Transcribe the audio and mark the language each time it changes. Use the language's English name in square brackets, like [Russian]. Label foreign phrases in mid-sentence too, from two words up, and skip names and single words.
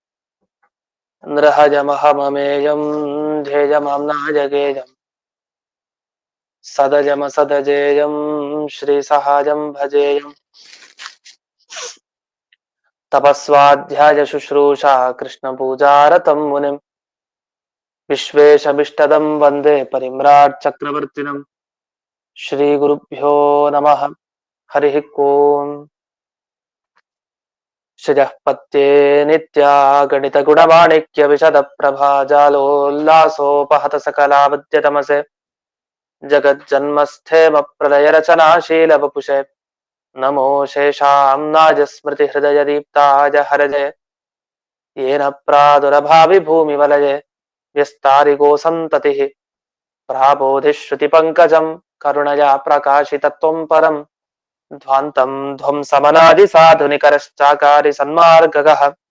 [Sanskrit] ನೃಹಜಮಹಮಮೇಯಂ ಧ್ಯೇಯಮಾಮ್ನಾಯಗೇಯಂ ಸದಜಮಸದಜೇಯಂ ಶ್ರೀಸಹಾಯಂ ಭಜೇಯಂ ತಪಸ್ವಾಧ್ಯಾಯ ಶುಶ್ರೂಷಾ ಕೃಷ್ಣಪೂಜಾರತಂ ಮುನಿಂ ವಿಶ್ವೇಶಮಿಷ್ಟದಂ ವಂದೇ ಪರಿಮ್ರಾಟ್ ಚಕ್ರವರ್ತಿನಂ. ಶ್ರೀ ಗುರುಭ್ಯೋ ನಮಃ. ಹರಿ ಓಂ. ಶ್ರಿಯಃ ಪತ್ಯೇ ನಿತ್ಯ ಗಣಿತ ಗುಣಮಾಣಿಕ್ಯ ವಿಶದ ಪ್ರಭಾ ಜಾಲೋಲ್ಲಾಸೋಪಹತ ಸಕಲಾವದ್ಯ ತಮಸೆ ಜಗಜ್ಜನ್ಮಸ್ಥೇಮ ಪ್ರಳಯ ರಚನಾಶೀಲ ವಪುಷೆ ನಮೋ ಶೇಷಾಂನಾಜ ಸ್ಮೃತಿ ಹೃದಯ ದೀಪ್ತಾಯ ಹರಜೆ ಯೇನ ಪ್ರಾದುರಭಾವಿ ಭೂಮಿ ವಲಯೆ ವ್ಯಸ್ತಾರಿಗೋ ಸಂತತಿ ಪ್ರಾಬೋಧಿ ಶ್ರುತಿ ಪಂಕಜಂ ಕರುಣಯಾ ಪ್ರಕಾಶಿತತ್ವಂ ಪರಂ ಧ್ವಾಂತಂ ಧ್ವಂಸಮನಾದಿ ಸಾಧುನಿಕರಶ್ಚಾಕಾರಿ ಸನ್ಮಾರ್ಗಗಃ